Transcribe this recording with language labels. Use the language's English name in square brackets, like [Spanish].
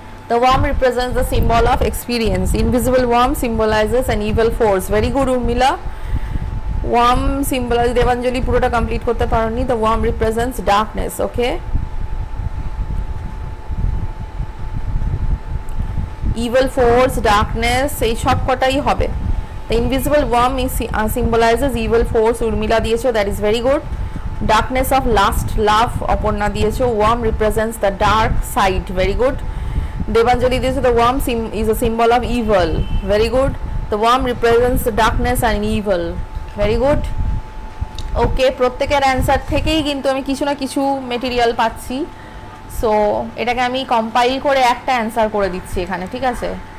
[English] The worm represents the symbol of experience. Invisible worm symbolizes an evil force. Very good, Urmila. Worm symbolizes, Devanjali [Bangla] পুরোটা complete করতে পারোনি। [English] The worm represents darkness. Okay. Evil force, darkness, [Bangla] এই সব কটাই হবে। [English] The invisible worm symbolizes evil force. Urmila [Bangla] দিয়েছো, [English] that is very good. Darkness of lust, love, Aparna দিয়েছো। Worm represents the dark side. Very good. Devanjali [Bangla] দিয়েছো, [English] the worm is a symbol of evil. Very good. The worm represents the darkness and evil. Very good. [Bangla] ওকে, প্রত্যেকের answer থেকেই কিন্তু আমি কিছু না কিছু material পাচ্ছি। সো এটাকে আমি কম্পাইল করে একটা অ্যান্সার করে দিচ্ছি এখানে, ঠিক আছে?